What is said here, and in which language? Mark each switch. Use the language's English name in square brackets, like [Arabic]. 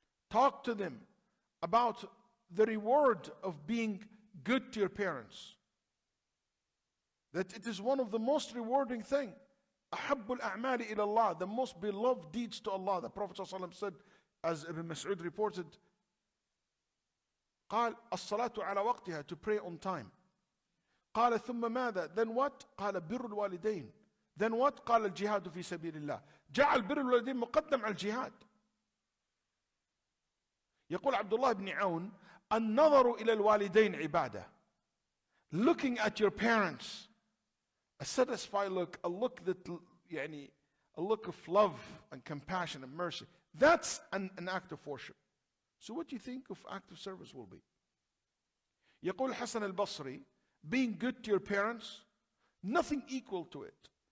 [English] Talk to them about the reward of being good to your parents. That it is one of the most rewarding things. [Arabic] أحب الأعمال إلى الله, [English] the most beloved deeds to Allah. The Prophet ﷺ said, as Ibn Mas'ud reported, [Arabic] قال الصلاة على وقتها, [English] to pray on time. [Arabic] قال ثم ماذا? [English] Then what? [Arabic] قال بر الوالدين. Then what? قال الجهاد في سبيل الله. جعل بر الوالدين مقدم على الجهاد. يقول عبد الله بن عون النظر إلى الوالدين عبادة. [English] Looking at your parents, a satisfied look, a look that يعني a look of love and compassion and mercy. That's an act of worship. So what do you think of act of service will be? [Arabic] يقول حسن البصري, [English] being good to your parents, nothing equal to it.